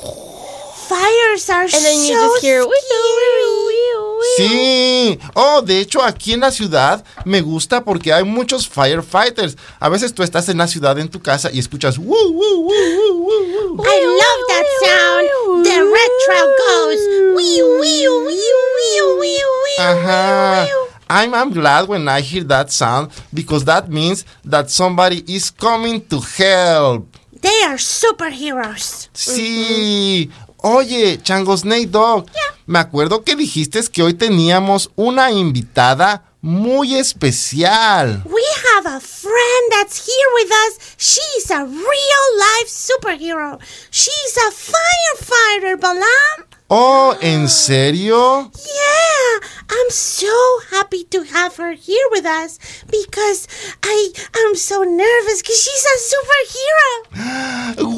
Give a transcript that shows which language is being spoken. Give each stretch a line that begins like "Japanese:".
English: Fires are and then so you just hear, sí.
Spanish: Oh, de hecho, aquí en la ciudad me gusta porque hay muchos firefighters. A veces tú estás en la ciudad en tu casa y escuchas woo, woo, woo, woo, woo.
English: I love that sound. The retro goes woo, woo, woo, woo, woo, woo. Ajá. I'm glad when I hear that sound because that means that somebody is coming to help. They are superheroes.
Spanish: Sí. Oye, Chango Snake Dog, yeah. Me acuerdo que dijiste que hoy teníamos una invitada muy especial.
English: We have a friend that's here with us. She's a real life superhero. She's a firefighter, Balam.
Spanish: Oh, ¿en serio?
English: Yeah, I'm so happy to have her here with us because I'm so nervous because she's a superhero.